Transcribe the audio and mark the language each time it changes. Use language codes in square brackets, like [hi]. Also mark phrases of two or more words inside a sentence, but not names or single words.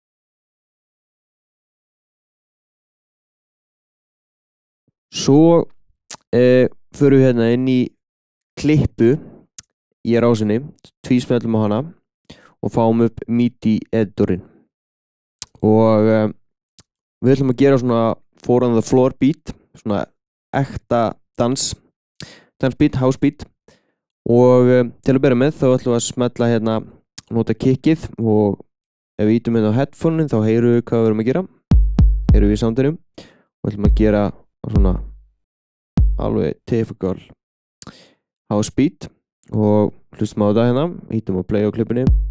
[is] Svo förum við hérna inn í klippu í rásinni, tvísmellum á hana og fáum upp MIDI-editorinn. Og við ætlum að gera svona [en] four on the floor beat, [is] svona ekta dansbeat, housebeat. Og til að byrja með þá ætlum við að smetla hérna, nota kickið og ef við ítum hérna á headphone-in þá heyrum við hvað við erum að gera. Heyrum við í soundinu og ætlum að gera svona alveg [en] typical housebeat [is] og hlustum á þetta hérna, ítum á play á klippinni.